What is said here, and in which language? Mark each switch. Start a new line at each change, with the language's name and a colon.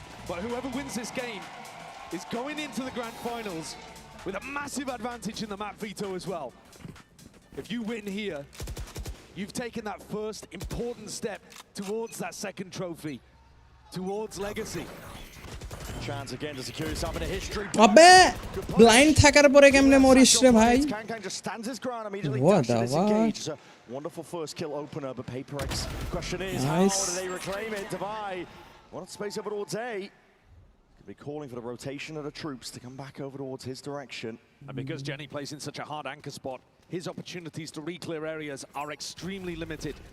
English: But whoever wins this game is going into the grand finals with a massive advantage in the map veto as well. If you win here, you've taken that first important step towards that second trophy, towards legacy. Chance again to secure yourself in a history.
Bangla: আবে blind থাকার পরে কেমনে Morris রে ভাই?
English: Kang just stands his ground immediately. It's a wonderful first kill opener, but PRX question is how do they reclaim it? Divide. What space over towards A. Could be calling for the rotation of the troops to come back over towards his direction. And because Jenny plays in such a hard anchor spot, his opportunities to re-clear areas are extremely limited.